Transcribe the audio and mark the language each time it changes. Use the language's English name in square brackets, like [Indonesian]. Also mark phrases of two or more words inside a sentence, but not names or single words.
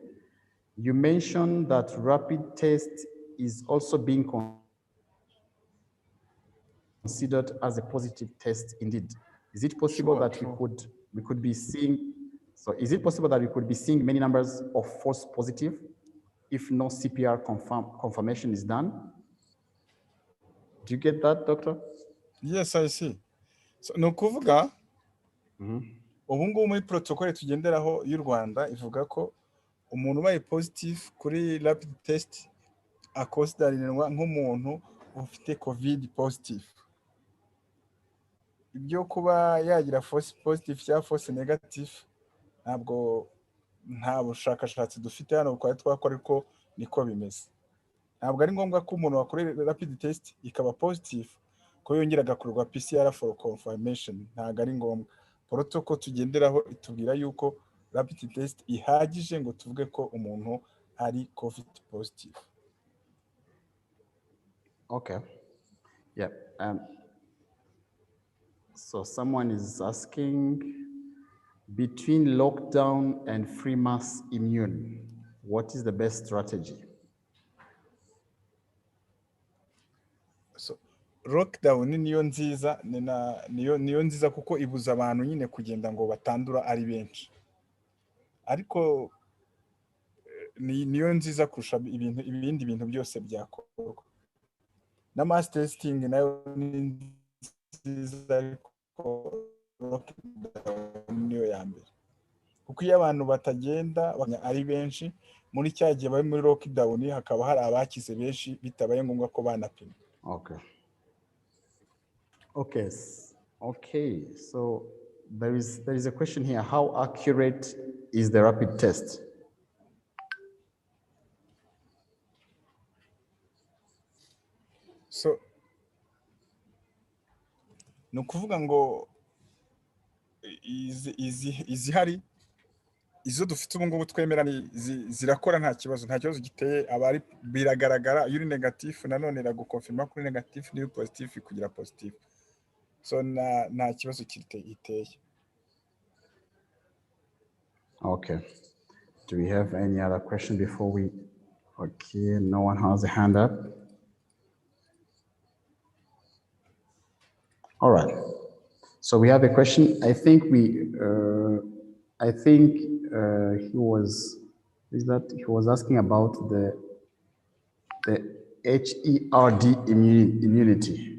[English] You mentioned that rapid test is also being considered as a positive test indeed. Is it possible that we could be seeing, so is it possible that we could be seeing many numbers of false positive if no CPR confirmation is done? Do you get that, doctor? Yes, I see. [Kinyarwanda] So no kuvuga ubu ngubu muri protocol tugenderaho y'u Rwanda ivuga ko umuntu ubaye positive kuri [English] rapid test [Kinyarwanda] akonsideranwa nk'umuntu ufite [English] COVID positive. [Kinyarwanda] Ibyo kuba yagira [English] false positive [Kinyarwanda] cyangwa [English] false negative [Kinyarwanda] nta bushakashatsi dufite hano twakora ariko niko bimeze. Ntabwo ari ngombwa ko umuntu wakorera [English] rapid test [Kinyarwanda] ikaba positive ko yongera agakorerwa [English] PCR for confirmation. [Kinyarwanda] Ntabwo ari ngombwa. Protocol tugenderaho itubwira yuko [English] rapid test [Kinyarwanda] ihagije ngo tuvuge ko umuntu ari [English] COVID positive. Okay. Yeah. So someone is asking, between lockdown and free mass immune, what is the best strategy? [Kinyarwanda] So lockdown niyo nziza, niyo nziza kuko ibuza abantu nyine kugenda ngo batandura ari benshi. Ariko niyo nziza kurusha ibindi bintu byose byakorwa. Na [English] mass testing [Kinyarwanda] nayo ni nziza ariko niyo ya mbere. Kuko iyo abantu batagenda ari benshi, muri cya gihe bari muri lockdown hakaba hari abakize benshi bitabaye ngombwa ko banapima. [English] Okay. So there is a question here. How accurate is the rapid test? [Kinyarwanda] So ni ukuvuga ngo izihari izo dufite ubu ngubu twemera zirakora nta kibazo giteye, abari biragaragara iyo uri negatifu nanone iragukonfirma kuri negatifu, niyo positif kugira positif, so nta kibazo kiteye. [English] Okay, do we have any other question before we? Okay, no one has a hand up. All right, so we have a question. I think he was asking about the HERD immunity.